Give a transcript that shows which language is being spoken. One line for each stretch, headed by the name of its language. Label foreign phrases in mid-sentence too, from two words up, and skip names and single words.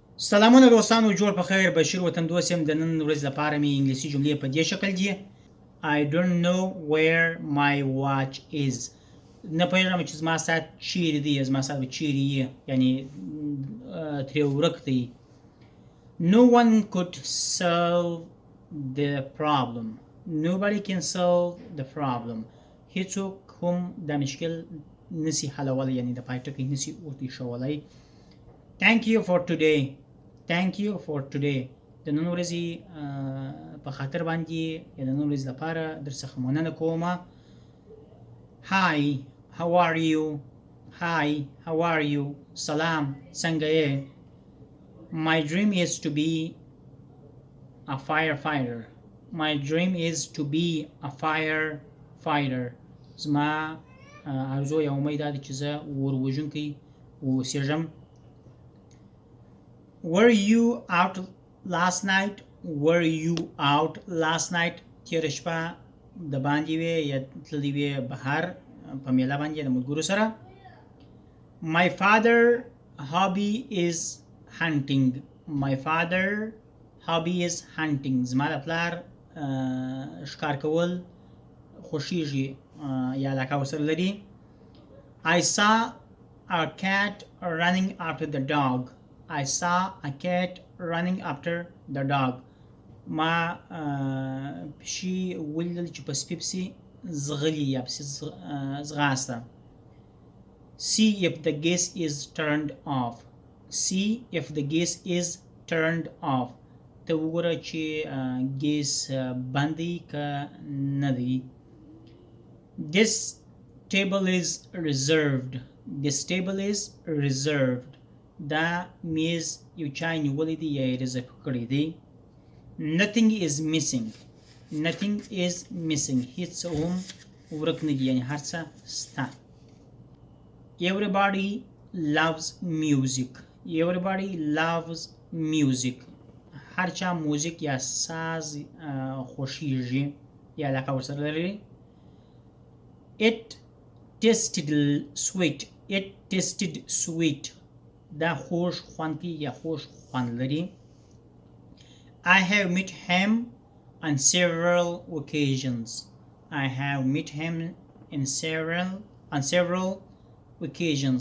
Pashto: سلامونه دوستانو، جوړ په خیر. بشیر وطندوست یم. د نن ورځ لپاره مې انګلیسي جملې په دې شکل دي.
English: I don't know where my watch is.
Pashto: نه پوهېږم چې زما ساعت چیرې دی، زما ساعت به چیرې یي، یعنې ترې ورک دی.
English: No one could solve the problem. Nobody can solve the problem.
Pashto: هیڅوک هم دا مشکل نسی حلولی، یعنی د پای ټکی نسی ورته ایښولی.
English: Thank you for today. Thank you for today.
Pashto: د نن ورځې په خاطر باندې یا د نن ورځې لپاره در څخه مننه کوم.
English: Hi, how are you? Hi, how are you?
Pashto: سلام، څنګه یې؟
English: My dream is to be a firefighter. My dream is to be a firefighter.
Pashto: زما ارزو یا امید دا دی چې زه اور وژونکی اوسېږم.
English: Were you out last night? Were you out last night?
Pashto: تېره شپه د باندې وې یا تللی وې بهر په میله باندې د ملګرو سره.
English: My father hobby is hunting. My father hobby is hunting.
Pashto: زما د پلار ښکار کول خوښیږي یا علاقه ورسره لري.
English: I saw a cat running after the dog. I saw a cat running after the dog.
Pashto: ما پشي ولیدل چې په سپي پسې ځغلي یا پسې ځغاسته.
English: See if the gas is turned off. See if the gas is turned off.
Pashto: ته وګوره چې ګیس بند دی که نه دی.
English: This table is reserved. This table is reserved.
Pashto: دا میز یو چا نیولی دی یا یې رزرف کړی دی.
English: Nothing is missing. Nothing is missing.
Pashto: هیڅ هم ورک نه دي، یعنې هر څه سته.
English: Everybody loves music. Everybody loves music.
Pashto: هر چا موزیک یا ساز خوښیږي یا علاقه ورسره لري.
English: It tasted sweet. It tasted sweet.
Pashto: دا خوش خوند کی یا خوش خوند لري.
English: I have met him on several occasions. I have met him on several occasions.